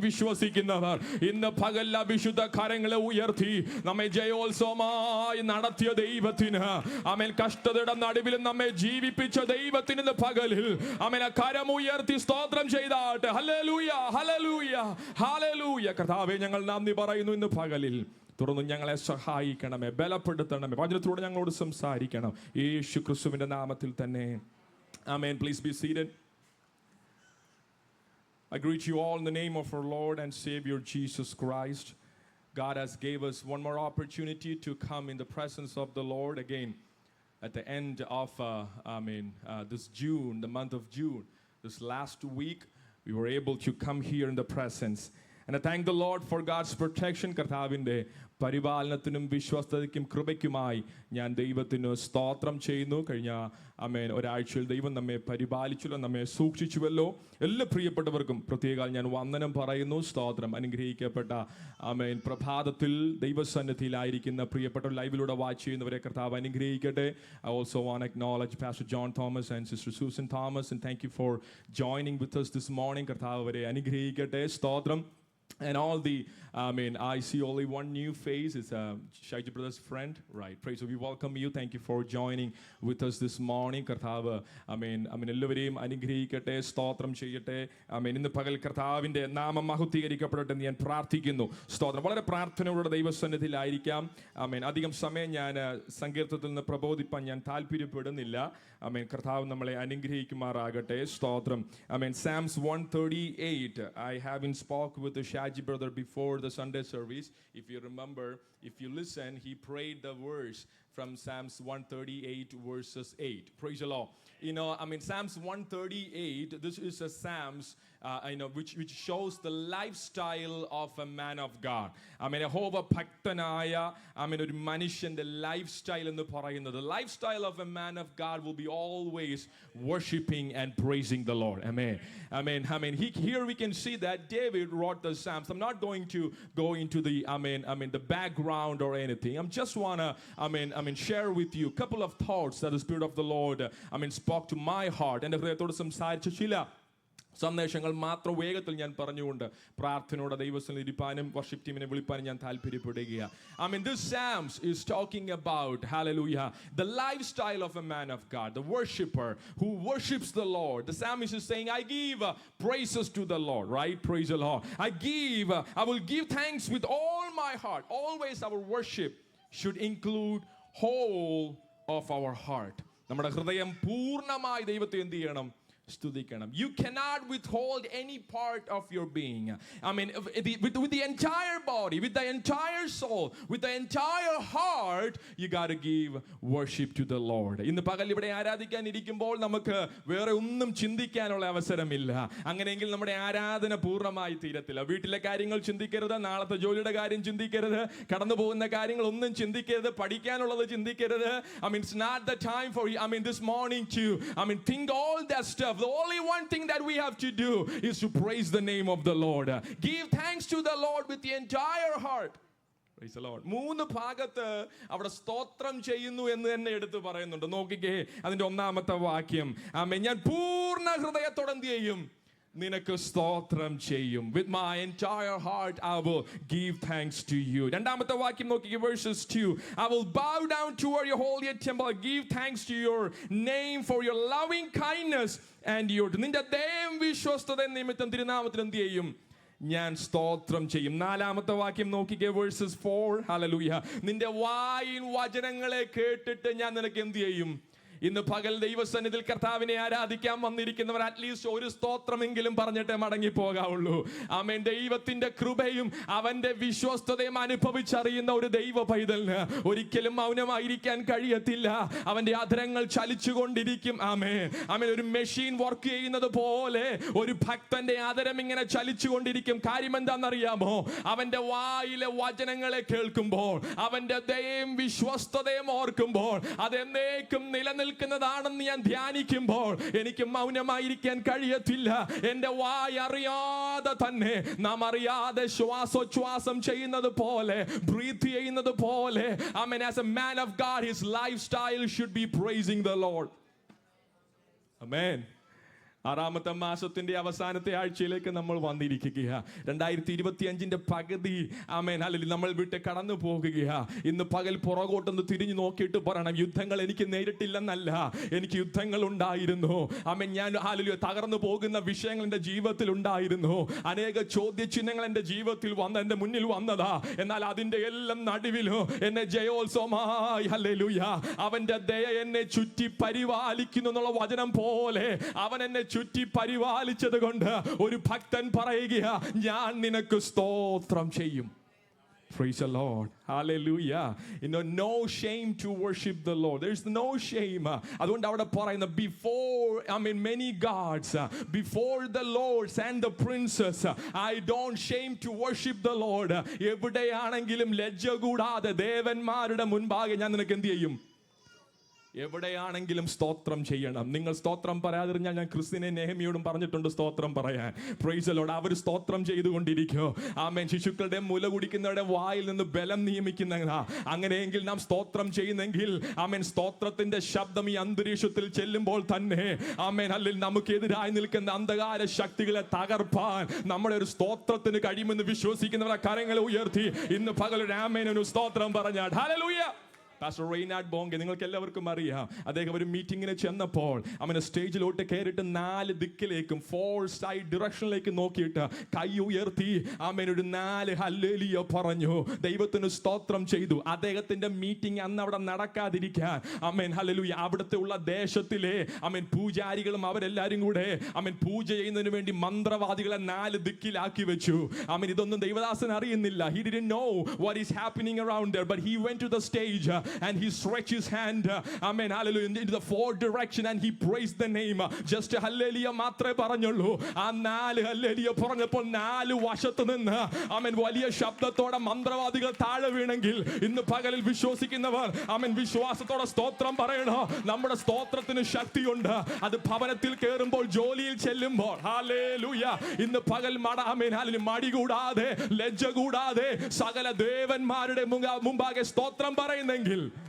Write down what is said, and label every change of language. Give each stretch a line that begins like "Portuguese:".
Malayalam: വിശ്വസിക്കുന്നവർ ഇന്ന് പകൽ വിശുദ്ധ കരങ്ങളെ ഉയർത്തി നമ്മെ ജയോത്സവമായി നടത്തിയ ദൈവത്തിന്, ആമേൻ, കഷ്ടതയുടെ നടുവിൽ നമ്മെ ജീവിപ്പിച്ച ദൈവത്തിന് ഇന്ന് പകലിൽ, ആമേൻ, കരം ഉയർത്തി സ്തോത്രം ചെയ്താട്ടെ. Hallelujah, hallelujah, hallelujah. കർത്താവേ, ഞങ്ങൾ നന്ദി പറയുന്നു ഇന്ന് പകലിൽ. തുടർന്ന് ഞങ്ങളെ സഹായിക്കണമേ, ബലപ്പെടുത്തണമേ, വചനത്തിലൂടെ ഞങ്ങളോട് സംസാരിക്കണം. യേശു ക്രിസ്തുവിന്റെ നാമത്തിൽ തന്നെ, ആമേൻ.
English: Please be seated. I greet you all in the name of our Lord and Savior Jesus Christ. God has gave us one more opportunity to come in the presence of the Lord again at the end of this June, the month of June. This last week we were able to come here in the presence. And I thank the Lord for God's protection.
Malayalam: കർത്താവിൻ്റെ പരിപാലനത്തിനും വിശ്വസ്തതയ്ക്കും കൃപയ്ക്കുമായി ഞാൻ ദൈവത്തിന് സ്തോത്രം ചെയ്യുന്നു. കഴിഞ്ഞ ഒരാഴ്ചയിൽ ദൈവം നമ്മെ പരിപാലിച്ചല്ലോ, നമ്മെ സൂക്ഷിച്ചുവല്ലോ. എല്ലാ പ്രിയപ്പെട്ടവർക്കും പ്രത്യേകം ഞാൻ വന്ദനം പറയുന്നു. സ്തോത്രം. അനുഗ്രഹിക്കപ്പെട്ട പ്രഭാതത്തിൽ ദൈവസന്നിധിയിലായിരിക്കുന്ന പ്രിയപ്പെട്ട ലൈവിലൂടെ വാച്ച് ചെയ്യുന്നവരെ കർത്താവ് അനുഗ്രഹിക്കട്ടെ.
English: I also want to acknowledge Pastor John Thomas and Sister Susan Thomas, and thank you for joining with us this morning.
Malayalam: കർത്താവ് അവരെ അനുഗ്രഹിക്കട്ടെ. സ്തോത്രം.
English: And all the, I see only one new face. It's Shaiji brother's friend, right? Praise. So we welcome you. Thank you for joining with us this morning.
Malayalam: കർത്താവ് എല്ലാവരെയും അനുഗ്രഹിക്കട്ടെ, സ്തോത്രം ചെയ്യട്ടെ. ഇന്ന് പകൽ കർത്താവിൻ്റെ നാമം മഹത്വീകരിക്കപ്പെടട്ടെ എന്ന് ഞാൻ പ്രാർത്ഥിക്കുന്നു. സ്തോത്രം. വളരെ പ്രാർത്ഥനയോടെ ദൈവസന്നിധിയിലായിരിക്കാം. അധികം സമയം ഞാൻ സങ്കീർത്തനത്തിൽ നിന്ന് പ്രബോധിപ്പാൻ ഞാൻ താല്പര്യപ്പെടുന്നില്ല. കർത്താവ് നമ്മളെ അനുഗ്രഹിക്കുമാറാകട്ടെ. സ്തോത്രം.
English: Psalms 138. I haven't spoke with the Shaji brother before the Sunday service. If you remember, if you listen, he prayed the verse from Psalms 138 verses 8. Praise the Lord. Psalms 138, this is a Psalms which shows the lifestyle of a man of God.
Malayalam: യഹോവ ഭക്തനായ ഒരു മനുഷ്യന്റെ lifestyle എന്ന് പറയുന്നത്,
English: the lifestyle of a man of God will be always worshiping and praising the Lord. Amen. Here we can see that David wrote the Psalms. I'm not going to go into the the background or anything. I just want to share with you a couple of thoughts that the Spirit of the Lord spoke to my heart.
Malayalam: എൻ്റെ ഹൃദയത്തോട് സംസാരിച്ച ചില സന്ദേശങ്ങൾ മാത്രം വേഗത്തിൽ ഞാൻ പറഞ്ഞുകൊണ്ട് പ്രാർത്ഥനയോടെ ദൈവസ്ഥലിൽ ഇരിപ്പാനും വർഷിപ്പ് ടീമിനെ വിളിപ്പാനും ഞാൻ താല്പര്യപ്പെടുകയാണ്.
English: I mean, this Psalms is talking about, hallelujah, the lifestyle of a man of God, the worshipper who worships the Lord. The psalmist is saying, I give praises to the Lord, right? Praise the Lord. I will give thanks with all my heart. Always our worship should include whole of our heart.
Malayalam: നമ്മുടെ ഹൃദയം പൂർണ്ണമായി ദൈവത്തെ എന്ത് ചെയ്യണം? സ്തുതിക്കണം.
English: You cannot withhold any part of your being. I mean, with the entire body, with the entire soul, with the entire heart, you got to give worship to the Lord.
Malayalam: ഇന്ന് പകൽ ഇവിടെ ആരാധിക്കാൻ ഇരിക്കുമ്പോൾ നമുക്ക് വേറെ ഒന്നും ചിന്തിക്കാനുള്ള അവസരമില്ല. അങ്ങനെയെങ്കിൽ നമ്മുടെ ആരാധന പൂർണ്ണമായി തീരത്തില്ല. വീട്ടിലെ കാര്യങ്ങൾ ചിന്തിക്കരുത്, നാളത്തെ ജോലിയുടെ കാര്യം ചിന്തിക്കരുത്, കടന്നു പോകുന്ന കാര്യങ്ങൾ ഒന്നും ചിന്തിക്കരുത്, പഠിക്കാനുള്ളത് ചിന്തിക്കരുത്.
English: I mean, it's not the time for, this morning to, think all that stuff. The only one thing that we have to do is to praise the name of the Lord. Give thanks to the Lord with the entire heart. Praise the Lord.
Malayalam: 3 ഭാഗത്ത് അവിടെ സ്തോത്രം ചെയ്യുന്നു എന്ന് തന്നെ എടുത്ത് പറയുന്നുണ്ട്. നോക്കിക്കേ അതിന്റെ 1-ാമത്തെ വാക്യം. ആമേൻ. ഞാൻ പൂർണ്ണ ഹൃദയത്തോടെ എന്ത് ചെയ്യും? നിനക്ക് സ്തോത്രം ചെയ്യും.
English: With my entire heart I will give thanks to you.
Malayalam: 2-ാമത്തെ വാക്യം നോക്കിക്കേ,
English: verses 2. I will bow down toward your holy temple, give thanks to your name for your loving kindness and your,
Malayalam: നിന്റെ ദയയും വിശ്വസ്തത നിമിത്തം തിരുനാമത്തിൽ എന്ത് ചെയ്യും? ഞാൻ സ്തോത്രം ചെയ്യും. 4-ാമത്തെ വാക്യം നോക്കിക്കേ,
English: verses 4.
Malayalam: Hallelujah. നിന്റെ വായിൻ വചനങ്ങളെ കേട്ടിട്ട് ഞാൻ നിനക്ക് എന്ത് ചെയ്യും? ഇന്ന് പകൽ ദൈവസന്നിധിയിൽ കർത്താവിനെ ആരാധിക്കാൻ വന്നിരിക്കുന്നവർ അറ്റ്ലീസ്റ്റ് ഒരു സ്തോത്രമെങ്കിലും പറഞ്ഞിട്ടേ മടങ്ങി പോകാവുള്ളൂ. ആമേൻ. ദൈവത്തിന്റെ കൃപയും അവന്റെ വിശ്വസ്തതയും അനുഭവിച്ചറിയുന്ന ഒരു ദൈവ പൈതലിന് ഒരിക്കലും മൗനമായിരിക്കാൻ കഴിയത്തില്ല. അവന്റെ അധരങ്ങൾ ചലിച്ചുകൊണ്ടിരിക്കും. ആമേൻ. ആമേൻ. ഒരു മെഷീൻ വർക്ക് ചെയ്യുന്നത് പോലെ ഒരു ഭക്തന്റെ അധരം ഇങ്ങനെ ചലിച്ചുകൊണ്ടിരിക്കും. കാര്യം എന്താണെന്നറിയാമോ? അവന്റെ വായിലെ വചനങ്ങളെ കേൾക്കുമ്പോൾ, അവന്റെ ദയയും വിശ്വസ്തതയും ഓർക്കുമ്പോൾ, അതെന്നേക്കും നിലനിൽക്കുന്നതാണെന്ന് ഞാൻ ധ്യാനിക്കുമ്പോൾ എനിക്ക് മൗനമായിരിക്കാൻ കഴിയത്തില്ല. എന്റെ വായ അറിയാതെ തന്നെ, നാം അറിയാതെ ശ്വാസോച്ഛ്വാസം ചെയ്യുന്നത് പോലെ,
English: Breathe ചെയ്യുന്നത് പോലെ, I mean, as a man of God, his lifestyle should be praising the Lord. Amen.
Malayalam: 6-ാമത്തെ മാസത്തിന്റെ അവസാനത്തെ ആഴ്ചയിലേക്ക് നമ്മൾ വന്നിരിക്കുകയാ. 2025 പകുതി ആമേൻ ഹല്ലേലൂയ നമ്മൾ വിട്ട് കടന്നു പോകുകയാ. ഇന്ന് പകൽ പുറകോട്ടൊന്ന് തിരിഞ്ഞു നോക്കിയിട്ട് പറയണം, യുദ്ധങ്ങൾ എനിക്ക് നേരിട്ടില്ലെന്നല്ല, എനിക്ക് യുദ്ധങ്ങൾ ഉണ്ടായിരുന്നു. ആമേൻ. ഞാൻ ഹല്ലേലൂയ തകർന്നു പോകുന്ന വിഷയങ്ങൾ എൻ്റെ ജീവിതത്തിൽ ഉണ്ടായിരുന്നു. അനേക ചോദ്യചിഹ്നങ്ങൾ എൻ്റെ ജീവിതത്തിൽ എൻ്റെ മുന്നിൽ വന്നതാ. എന്നാൽ അതിൻ്റെ എല്ലാം നടുവിലും എന്നെ ജയോത്സവമായി ഹല്ലേലൂയ അവന്റെ ദയ എന്നെ ചുറ്റി പരിപാലിക്കുന്നു എന്നുള്ള വചനം പോലെ അവൻ എന്നെ ചുറ്റി പരിപാലിച്ചത് കൊണ്ട് ഒരു ഭക്തൻ പറയുകയാ, ഞാൻ നിനക്ക് സ്തോത്രം ചെയ്യും.
English: Praise the Lord. Hallelujah. No shame to worship the Lord. There's no shame.
Malayalam: അതുകൊണ്ട് അവിടെ പറയുന്ന
English: before, many gods, before the lords and the princes, I don't shame to worship the Lord.
Malayalam: എവിടെയാണെങ്കിലും ലജ്ജ കൂടാതെ ദേവന്മാരുടെ മുൻപാകെ ഞാൻ നിനക്ക് എന്ത് ചെയ്യും? എവിടെയാണെങ്കിലും സ്തോത്രം ചെയ്യണം. നിങ്ങൾ സ്തോത്രം പറയാതിരുന്നാൽ ഞാൻ ക്രിസ്ത്യനെ നെഹമ്യയോടും പറഞ്ഞിട്ടുണ്ട് സ്തോത്രം പറയാൻ.
English: Praise the Lord.
Malayalam: അവർ സ്തോത്രം ചെയ്തുകൊണ്ടിരിക്കും. ആമേൻ. ശിശുക്കളുടെ മുല കുടിക്കുന്നവരുടെ വായിൽ നിന്ന് ബലം നിയമിക്കുന്ന, അങ്ങനെയെങ്കിൽ നാം സ്തോത്രം ചെയ്യുന്നെങ്കിൽ ആമേൻ സ്തോത്രത്തിന്റെ ശബ്ദം ഈ അന്തരീക്ഷത്തിൽ ചെല്ലുമ്പോൾ തന്നെ ആമേൻ ഹല്ലേലൂയ നമുക്കെതിരായി നിൽക്കുന്ന അന്ധകാര ശക്തികളെ തകർപ്പാൻ നമ്മുടെ ഒരു സ്തോത്രത്തിന് കഴിയുമെന്ന് വിശ്വസിക്കുന്നവരെ കരങ്ങളെ ഉയർത്തി ഇന്ന് പകലൊരു ആമേൻ ഒരു സ്തോത്രം പറഞ്ഞാൽ ഹല്ലേലൂയ. പാസ്റ്റർ റെയ്നാഡ് ബോങ്കെ നിങ്ങൾക്ക് എല്ലാവർക്കും അറിയാം. അദ്ദേഹം ഒരു മീറ്റിങ്ങിന് ചെന്നപ്പോൾ അവനെ സ്റ്റേജിലോട്ട് കയറിയിട്ട് 4 ദിക്കിലേക്കും 4 സൈഡ് ഡിറക്ഷനിലേക്ക് നോക്കിയിട്ട് കൈ ഉയർത്തി ആമേൻ ഒരു 4 ഹല്ലേലൂയ പറഞ്ഞു. ദൈവത്തിന് സ്തോത്രം ചെയ്തു. അദ്ദേഹത്തിന്റെ മീറ്റിംഗ് അന്ന് അവിടെ നടക്കാതിരിക്കാൻ ആമേൻ ഹല്ലേലൂയ അവിടുത്തെ ഉള്ള ദേശത്തിലെ ആമേൻ പൂജാരികളും അവരെല്ലാരും കൂടെ ആമേൻ പൂജ ചെയ്യുന്നതിന് വേണ്ടി മന്ത്രവാദികളെ 4 ദിക്കിലാക്കി വെച്ചു. ആമേൻ. ഇതൊന്നും ദൈവദാസൻ അറിയുന്നില്ല.
English: He didn't know what is happening around there, but he went to the stage and he stretched his hand, amen, hallelujah, into the 4 direction and he praised the name. Just hallelujah
Malayalam: മാത്രമേ പറഞ്ഞുള്ളൂ. ആ 4 hallelujah പറഞ്ഞപ്പോൾ 4 വശത്ത് നിന്ന് ആമേൻ വലിയ ശബ്ദത്തോടെ മന്ത്രവാദികൾ താഴെ വീണെങ്കിൽ ഇന്ന് പകലിൽ വിശ്വസിക്കുന്നവർ ആമേൻ വിശ്വാസത്തോടെ സ്തോത്രം പറയണോ? നമ്മുടെ സ്തോത്രത്തിന് ശക്തിയുണ്ട്. അത് ഭവനത്തിൽ കയറുമ്പോൾ, ജോലിയിൽ ചെല്ലുമ്പോൾ ഹല്ലേലൂയ ഇന്ന് പകൽ ആമേൻ ഹല്ലേലൂയ മടി കൂടാതെ ലജ്ജ കൂടാതെ സകല ദേവന്മാരുടെ മുമ്പാകെ സ്തോത്രം പറയുന്നെങ്കിൽ